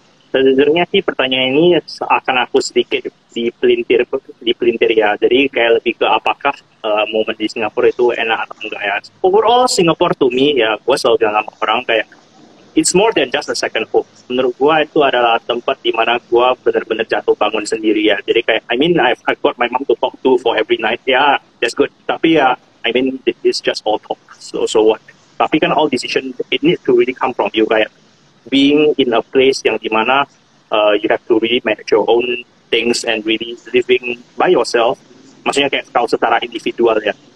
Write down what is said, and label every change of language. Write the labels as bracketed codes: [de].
[id] Sejujurnya sih pertanyaan ini akan aku sedikit dipelintir ya. Jadi kayak lebih ke apakah momen di Singapura itu enak atau enggak ya. [en] Overall Singapore to me ya, [id] gue selalu bilang sama orang kayak [en] it's more than just a second home. [id] Menurut gue itu adalah tempat di mana gue benar-benar jatuh bangun sendiri ya. Jadi kayak [en] I've got my mom to talk to for every night. Yeah, that's good. [id] Tapi ya [en] it's just all talk. So what? [id] Tapi kan [en] all decision it needs to really come from you, kayak being in a place [id] yang dimana [en] you have to really manage your own things and really living by yourself. [id] Maksudnya kayak kau secara individual ya.